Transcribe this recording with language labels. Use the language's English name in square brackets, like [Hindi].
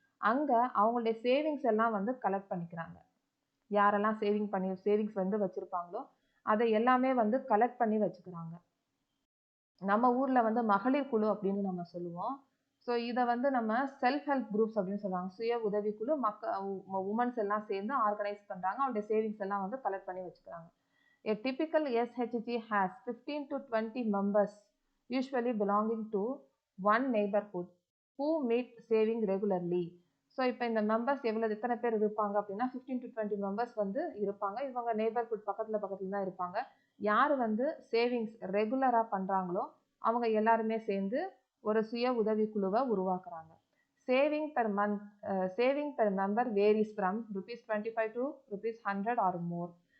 [Tamil] அங்கே அவங்களுடைய சேவிங்ஸ் எல்லாம் வந்து கலெக்ட் பண்ணிக்கிறாங்க. யாரெல்லாம் சேவிங்ஸ் வந்து வச்சுருப்பாங்களோ அதை எல்லாமே வந்து கலெக்ட் பண்ணி வச்சுக்கிறாங்க. நம்ம ஊரில் வந்து மகளிர் குழு அப்படின்னு நம்ம சொல்லுவோம். ஸோ இதை வந்து நம்ம செல்ஃப் ஹெல்ப் குரூப்ஸ் அப்படின்னு சொல்லுவாங்க. சுய உதவிக்குழு உமன்ஸ் எல்லாம் சேர்ந்து ஆர்கனைஸ் பண்ணுறாங்க. அவருடைய சேவிங்ஸ் எல்லாம் வந்து கலெக்ட் பண்ணி வச்சுக்கிறாங்க. [English] A typical SHG has 15 to 20 members usually belonging to one neighborhood who meet saving regularly. [Tamil] So இப்போ இந்த மெம்பர்ஸ் எத்தனை பேர் இருப்பாங்க அப்படின்னா 15 to 20 மெம்பர்ஸ் வந்து இருப்பாங்க. இவங்க நெய்பர்ஹுட் பக்கத்தில் தான் இருப்பாங்க. யார் வந்து சேவிங்ஸ் ரெகுலராக பண்ணுறாங்களோ அவங்க எல்லாருமே சேர்ந்து ஒரு சுய உதவிக்குழுவை உருவாக்குறாங்க. [English] Saving per member varies from ₹25 to ₹100 or more.